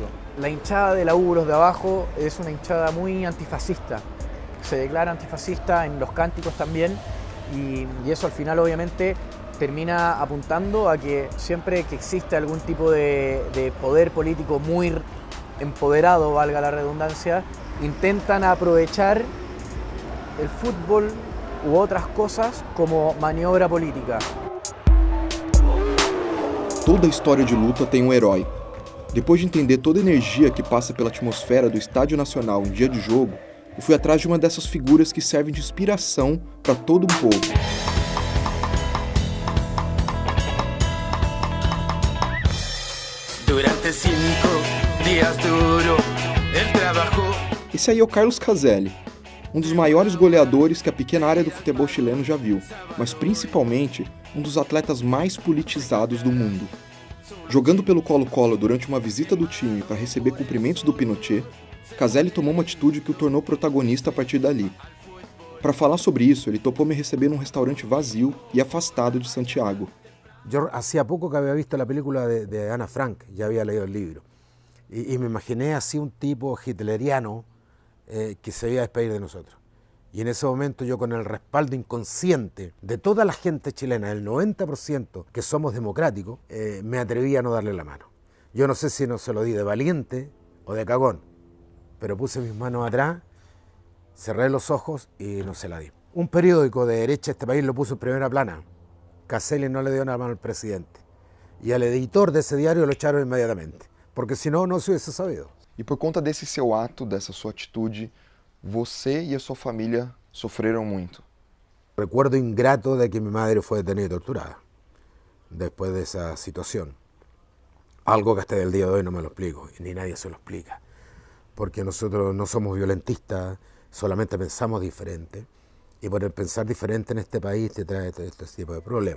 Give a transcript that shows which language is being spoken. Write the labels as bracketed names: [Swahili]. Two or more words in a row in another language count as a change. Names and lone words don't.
[Spanish] La hinchada de la U, los de abajo, es una hinchada muy antifascista, se declara antifascista en los cánticos también, y eso al final obviamente termina apuntando a que siempre que existe algún tipo de poder político muy empoderado, valga la redundancia, intentan aprovechar el fútbol u otras cosas como maniobra política. [Portuguese] Toda história de luta tem herói. Depois de entender toda a energia que passa pela atmosfera do Estádio Nacional em dia de jogo, eu fui atrás de uma dessas figuras que servem de inspiração para todo um povo. [Spanish] Durante 5 dias duro, el trabajo. [Portuguese] Esse aí é o Carlos Caselli, um dos maiores goleadores que a pequena área do futebol chileno já viu, mas principalmente um dos atletas mais politizados do mundo. Jogando pelo Colo-Colo durante uma visita do time para receber cumprimentos do Pinochet, Caselli tomou uma atitude que o tornou protagonista a partir dali. Para falar sobre isso, ele topou me receber num restaurante vazio e afastado de Santiago. [Spanish] Yo hacía poco que había visto la película de Ana Frank, ya había leído el libro, y me imaginé así un tipo hitleriano que se iba a despedir de nosotros. Y en ese momento yo, con el respaldo inconsciente de toda la gente chilena, el 90% que somos democráticos, me atreví a no darle la mano. Yo no sé si no se lo di de valiente o de cagón, pero puse mis manos atrás, cerré los ojos y no se la di. Un periódico de derecha de este país lo puso en primera plana. Caselli no le dio una mano al presidente. Y al editor de ese diario lo echaron inmediatamente, porque si no, no se hubiese sabido. [Portuguese] E por conta desse seu ato, dessa sua atitude, você e a sua família sofreram muito. [Spanish] Recuerdo ingrato de que mi madre fue detenida y torturada después de esa situación. Algo que hasta el día de hoy no me lo explico, y ni nadie se lo explica. Porque nosotros no somos violentistas, solamente pensamos diferente. Y por el pensar diferente en este país te trae este tipo de problemas.